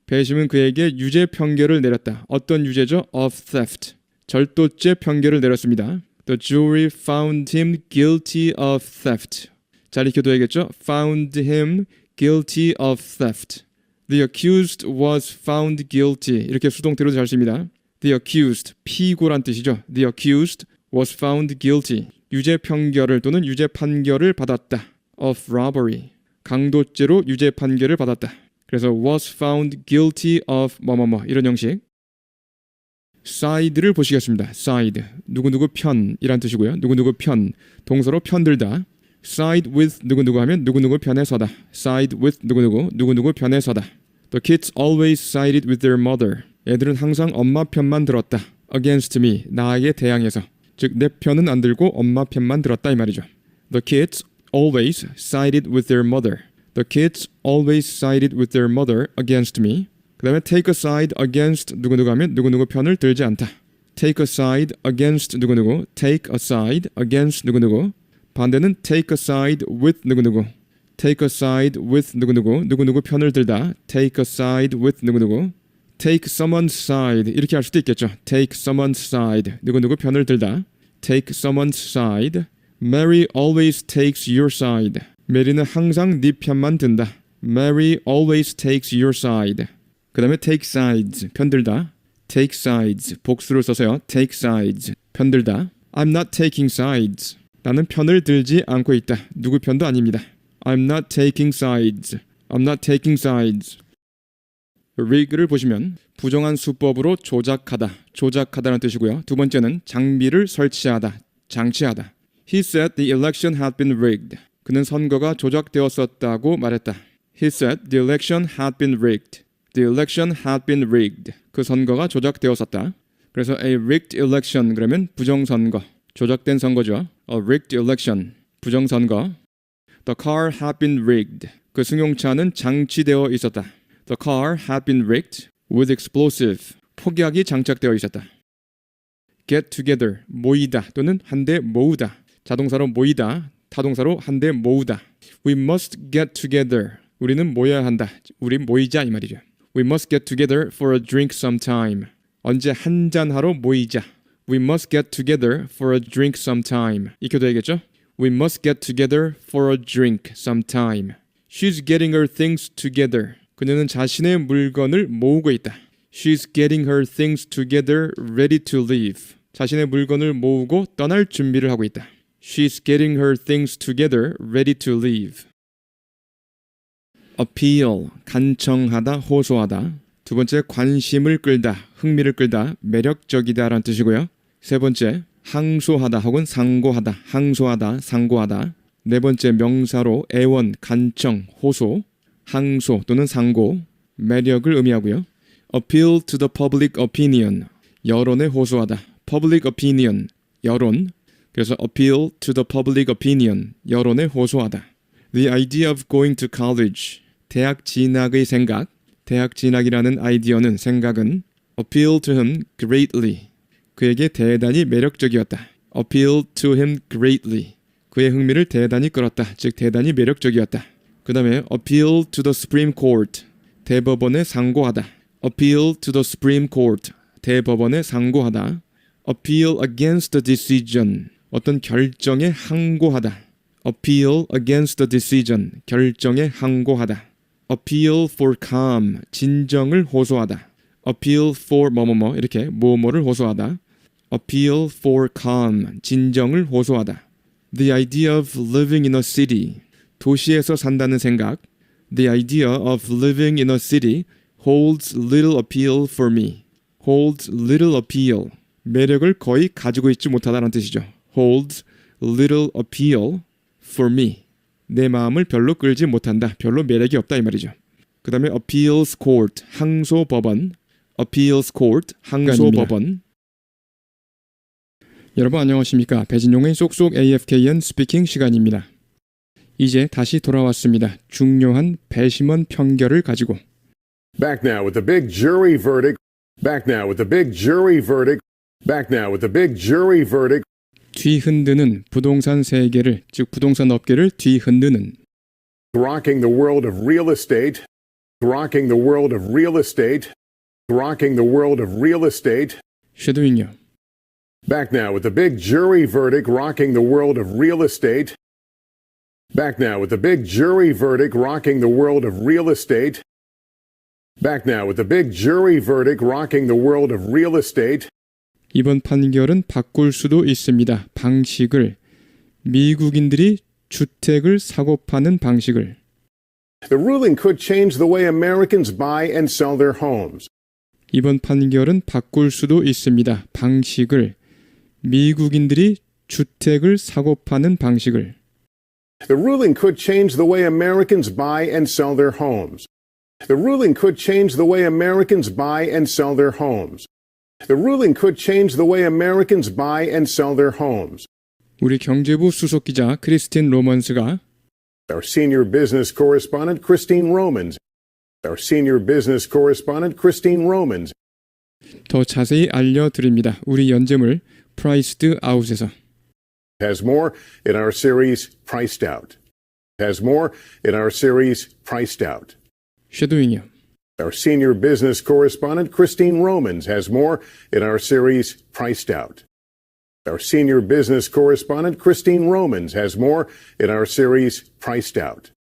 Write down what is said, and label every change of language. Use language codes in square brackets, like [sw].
[ko] 배심은 그에게 유죄 판결을 내렸다. 어떤 유죄죠? [en] Of theft. [ko] 절도죄 판결을 내렸습니다. [en] The jury found him guilty of theft. [ko] 잘 익혀둬야겠죠? [en] Found him guilty of theft. The accused was found guilty. [ko] 이렇게 수동태로 잘 씁니다. [en] The accused, [ko] 피고란 뜻이죠. [en] The accused was found guilty. [ko] 유죄 판결을 또는 유죄 판결을 받았다. [en] Of robbery. [ko] 강도죄로 유죄 판결을 받았다. 그래서 [en] was found guilty of [ko] 뭐뭐뭐 이런 형식. side를 보시겠습니다. side, 누구누구 편이란 뜻이고요. 누구누구 편, 동서로 편들다. [en] side with [ko] 누구누구 하면 누구누구 편에 서다. [en] side with [ko] 누구누구, 누구누구 편에 서다. [en] The kids always sided with their mother. [ko] 애들은 항상 엄마 편만 들었다. [en] Against me, [ko] 나에게 대항해서. 즉, 내 편은 안 들고 엄마 편만 들었다 이 말이죠. [en] The kids always sided with their mother. The kids always sided with their mother against me. [ko] 그 다음에 [en] take a side against [ko] 누구누구 하면 누구누구 편을 들지 않다. [en] take a side against [ko] 누구누구, [en] take a side against 누구누구. 반대는 take a side with 누구누구, take a side with 누구누구, [ko] 누구누구 편을 들다. [en] take a side with 누구누구. take someone's side [ko] 이렇게 할 수도 있겠죠. [en] take someone's side [ko] 누구누구 편을 들다. [en] take someone's side. Mary always takes your side. [ko] 메리는 항상 네 편만 든다. [en] Mary always takes your side. [ko] 그 다음에 [en] take sides [ko] 편들다. [en] take sides [ko] 복수를 써서요. [en] take sides 편들다. I'm not taking sides. [ko] 나는 편을 들지 않고 있다. 누구 편도 아닙니다. [en] I'm not taking sides. I'm not taking sides. [ko] rig를 보시면 부정한 수법으로 조작하다, 조작하다는 뜻이고요. 두 번째는 장비를 설치하다, 장치하다. [en] He said the election had been rigged. [ko] 그는 선거가 조작되었었다고 말했다. [en] He said the election had been rigged. The election had been rigged. [ko] 그 선거가 조작되었었다. 그래서 [en] a rigged election [ko] 그러면 부정선거, 조작된 선거죠. [en] A rigged election, [ko] 부정선거. [en] The car had been rigged. [ko] 그 승용차는 장치되어 있었다. [en] The car had been rigged with explosive. [ko] 폭약이 장착되어 있었다. [en] Get together, [ko] 모이다 또는 한데 모으다. 자동사로 모이다, 타동사로 한데 모으다. [en] We must get together. [ko] 우리는 모여야 한다. 우리 모이자 이 말이죠. [en] We must get together for a drink sometime. [ko] 언제 한잔하러 모이자. [en] We must get together for a drink sometime. [ko] 익혀도 되겠죠? [en] We must get together for a drink sometime. She's getting her things together. [ko] 그녀는 자신의 물건을 모으고 있다. [en] She's getting her things together ready to leave. [ko] 자신의 물건을 모으고 떠날 준비를 하고 있다. [en] She's getting her things together ready to leave. [ko] appeal, 간청하다, 호소하다. 두 번째, 관심을 끌다, 흥미를 끌다, 매력적이다 라는 뜻이고요. 세 번째, 항소하다 혹은 상고하다, 항소하다, 상고하다. 네 번째, 명사로 애원, 간청, 호소, 항소 또는 상고, 매력을 의미하고요. [en] appeal to the public opinion, [ko] 여론에 호소하다. [en] public opinion, 여론. 그래서 appeal to the public opinion, [ko] 여론에 호소하다. [en] The idea of going to college, [ko] 대학 진학의 생각. 대학 진학이라는 아이디어는, 생각은 [en] appeal to him greatly, [ko] 그에게 대단히 매력적이었다. [en] appeal to him greatly, [ko] 그의 흥미를 대단히 끌었다. 즉 대단히 매력적이었다. [en] 그 다음에 appeal to the Supreme Court, [ko] 대법원에 상고하다. [en] appeal to the Supreme Court, [ko] 대법원에 상고하다. [en] appeal against the decision, [ko] 어떤 결정에 항고하다. [en] appeal against the decision, [ko] 결정에 항고하다. [en] appeal for calm, [ko] 진정을 호소하다. [en] appeal for [ko] 뭐뭐뭐 이렇게 뭐뭐를 호소하다. [en] appeal for calm, [ko] 진정을 호소하다. [en] The idea of living in a city, [ko] 도시에서 산다는 생각. [en] The idea of living in a city holds little appeal for me. holds little appeal, [ko] 매력을 거의 가지고 있지 못하다는 뜻이죠. [en] holds little appeal for me, [ko] 내 마음을 별로 끌지 못한다, 별로 매력이 없다 이 말이죠. 그 다음에 [en] appeals court, [ko] 항소법원. [en] appeals court, [ko] 항소법원. 여러분 안녕하십니까. 배진용의 쏙쏙 AFKN 스피킹 시간입니다. 이제 다시 돌아왔습니다. 중요한 배심원 판결을 가지고. [en] Back now with the big jury verdict. Back now with the big jury verdict. Back now with the big jury verdict. [ko] 뒤흔드는 부동산 세계를, 즉 부동산 업계를 뒤흔드는. [en] Rocking the world of real estate. Rocking the world of real estate. Rocking the world of real estate. [ko] 쉐도잉요. [en] Back now with the big jury verdict rocking the world of real estate. Back now with the big jury verdict rocking the world of real estate. Back now with the big jury verdict rocking the world of real estate. [ko] 이번 판결은 바꿀 수도 있습니다. 방식을. 미국인들이 주택을 사고 파는 방식을. [en] The ruling could change the way Americans buy and sell their homes. [ko] 이번 판결은 바꿀 수도 있습니다. 방식을. 미국인들이 주택을 사고 파는 방식을. [en] The ruling could change the way Americans buy and sell their homes. The ruling could change the way Americans buy and sell their homes. The ruling could change the way Americans buy and sell their homes. [ko] 우리 경제부 수석 기자 크리스틴 로먼스가 [en] Our senior business correspondent Christine Romans Our senior business correspondent Christine Romans [ko] 더 자세히 알려드립니다. 우리 연재물 Priced Out에서. [en] has more in our series Priced Out. Has more in our series Priced Out. [ko] 쉐도잉이요. [en] Our senior business correspondent Christine Romans has more in our series Priced Out. Our senior business correspondent Christine Romans has more in our series Priced Out.